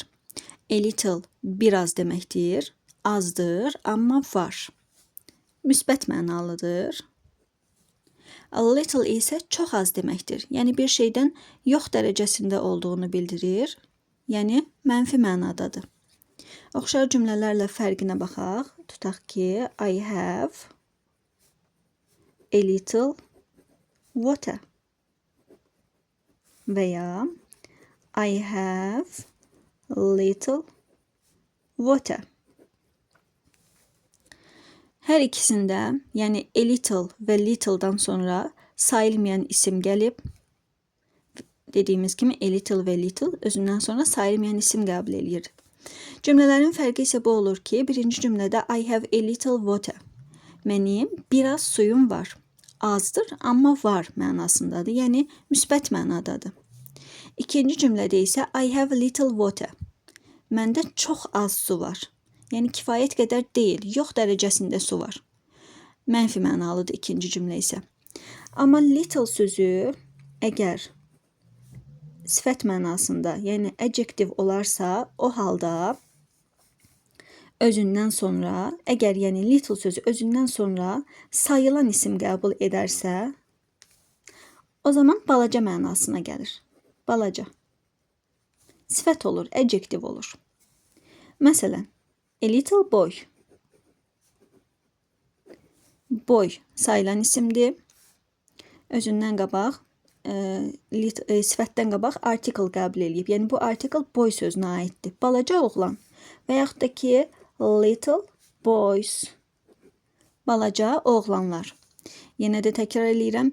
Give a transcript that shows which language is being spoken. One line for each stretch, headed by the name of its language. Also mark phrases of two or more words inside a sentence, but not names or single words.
English: A little
Azerbaijani: biraz deməkdir, azdır, amma var. Müsbət mənalıdır.
English: A little
Azerbaijani: isə çox az deməkdir. Yəni bir şeydən yox dərəcəsində olduğunu bildirir. Yəni mənfi mənadadır. Oxşar cümlələrlə fərqinə baxaq. Tutaq ki,
English: I have a little water.
Azerbaijani: Və ya
English: I have little water.
Azerbaijani: Hər ikisində, yəni
English: a little
Azerbaijani: və little'dan sonra sayılmayan isim gəlib. Dediyimiz kimi
English: a little
Azerbaijani: və little özündən sonra sayılmayan isim qəbul edir. Cümlələrin fərqi isə bu olur ki, birinci cümlədə
English: I have a little water.
Azerbaijani: Mənim biraz suyum var. Azdır, amma var mənasındadır. Yəni müsbət mənadadır. İkinci cümlədə isə
English: I have a little water.
Azerbaijani: Məndə çox az su var. Yəni kifayət qədər deyil, yox dərəcəsində su var. Mənfi mənalıdır ikinci cümlə isə. Amma little sözü əgər sifət mənasında, yəni adjective olarsa, o halda özündən sonra, əgər yəni little sözü özündən sonra sayılan isim qəbul edərsə, o zaman balaca mənasına gəlir. Balaca. Sifət olur, adjective olur. Məsələn,
English: a little boy. Boy
Azerbaijani: sayılan isimdir. Özündən qabaq, sifətdən qabaq article qəbul edib. Yəni bu article boy sözünə aiddir. Balaca oğlan. Və yaxud da ki,
English: little boys.
Azerbaijani: Balaca oğlanlar. Yenə də təkrar edirəm.